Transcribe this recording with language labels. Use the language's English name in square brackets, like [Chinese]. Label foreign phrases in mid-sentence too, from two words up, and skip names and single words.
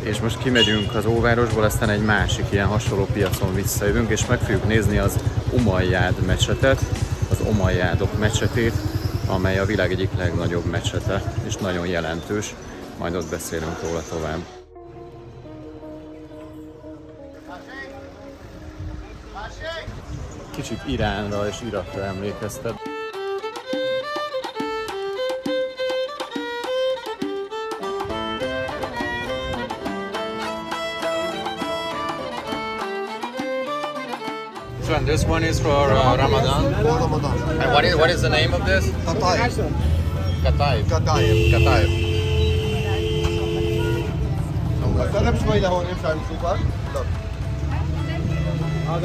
[Hungarian] És most kimegyünk az óvárosból, aztán egy másik ilyen hasonló piacon visszajövünk, és meg fogjuk nézni az Umayyad mecsetet, az Umayyadok mecsetét, amely a világ egyik legnagyobb mecsete, és nagyon jelentős. Majd ott beszélünk róla tovább. Kicsit Iránra és Irakra emlékeztet. [English] And this one is for Ramadan. Ramadan. And what is the name of this? Qataif. Kataif. Qataif. Kataif. [Arabic] قرب شوي لهون ينفع نشوفك؟ هذا